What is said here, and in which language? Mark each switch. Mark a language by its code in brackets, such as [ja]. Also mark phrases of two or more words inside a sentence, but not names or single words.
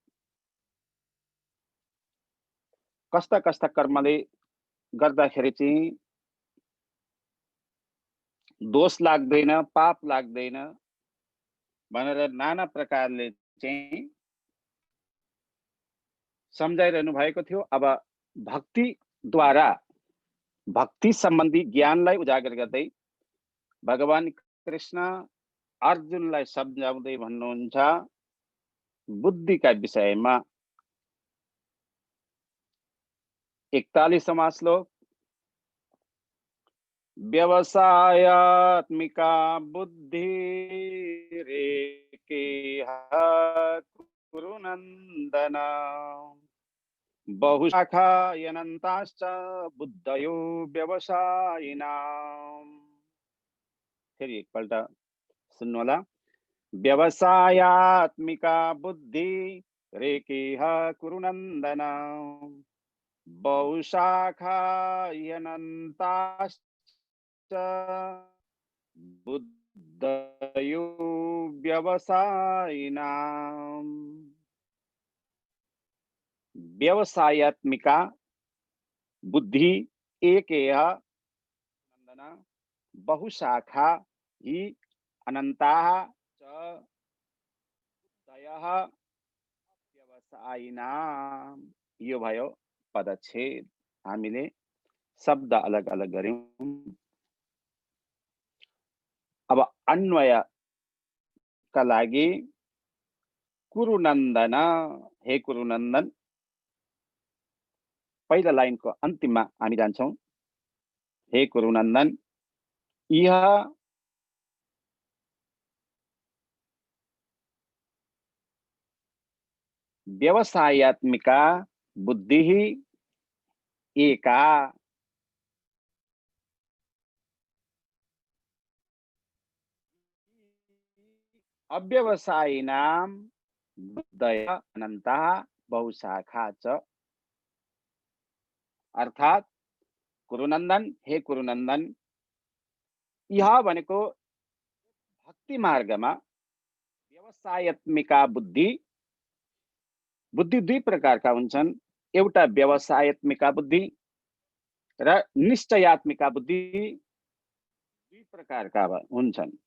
[ne] कस्ता कस्ता कर्मले गर्दाखेरि चाहिँ दोष लाग्दैन, पाप लाग्दैन भनेर नाना प्रकारले चाहिँ सम्झाइरहनु भएको थियो। अब भक्तिद्वारा भक्ति सम्बन्धी ज्ञानलाई उजागर गर्दै भगवान कृष्ण अर्जुनलाई सम्झाउँदै भन्नुहुन्छ बुद्धिका विषयमा। [sa] 41वां श्लोक, व्यवसायात्मिका बुद्धि रेकेह कुरु नन्दन बहुशाखा यनन्ताश्च बुद्धयो व्यवसायिनाम्। [ne] फेरि एकपल्ट सुन्नु होला। [sa] व्यवसायात्मिका बुद्धि रेकेह कुरु नन्दन बहुशाखा यनन्ताश्च बुद्धयो व्यवसायिनाम्। व्यवसायात्मिका बुद्धि एकेह नन्दन बहुशाखा हि अनन्ताः च बुद्धयः व्यवसायिनाम्। [ne] यो भयो पदच्छेद। हामीले शब्द अलग अलग गर्यौं। अब अन्वयका लागि कुरुनन्दन, हे कुरुनन्दन, पहिला लाइनको अन्तिममा हामी जान्छौं। [sa] हे कुरुनन्दन, इह व्यवसायात्मिका बुद्धिः एका अव्यवसायिनां बुद्धय अनन्तः बहुशाखा च। [ne] अर्थात कुरुनन्दन, हे कुरुनन्दन, यह भनेको भक्ति मार्गमा व्यवसायात्मिका बुद्धि दुई प्रकारका हुन्छन्। एउटा व्यवसायात्मिका बुद्धि र निश्चयात्मिका बुद्धि दुई प्रकारका हुन्छन्।